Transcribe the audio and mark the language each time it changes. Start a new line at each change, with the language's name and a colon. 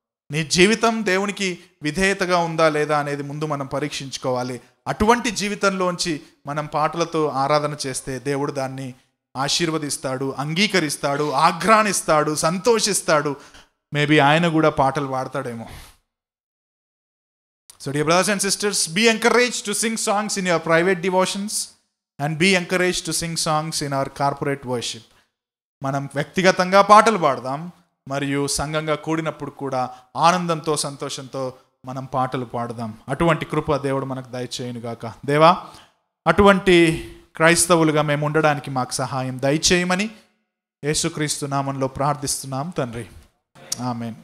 Telugu: నీ జీవితం దేవునికి విధేయతగా ఉందా లేదా అనేది ముందు మనం పరీక్షించుకోవాలి. అటువంటి జీవితంలోంచి మనం పాటలతో ఆరాధన చేస్తే దేవుడు దాన్ని ఆశీర్వదిస్తాడు, అంగీకరిస్తాడు, ఆఘ్రానిస్తాడు, సంతోషిస్తాడు. మేబీ ఆయన కూడా పాటలు పాడతాడేమో.
English: So dear brothers and sisters, be encouraged to sing songs in your private devotions and be encouraged to sing songs in our corporate worship.
Telugu: మనం వ్యక్తిగతంగా పాటలు పాడదాం, మరియు సంఘంగా కూడినప్పుడు కూడా ఆనందంతో సంతోషంతో మనం పాటలు పాడదాం. అటువంటి కృప దేవుడు మనకు దయచేయును గాక. దేవా, అటువంటి క్రైస్తవులుగా మేము ఉండడానికి మాకు సహాయం దయచేయమని యేసుక్రీస్తు నామంలో ప్రార్థిస్తున్నాం తండ్రి. ఆమేన్.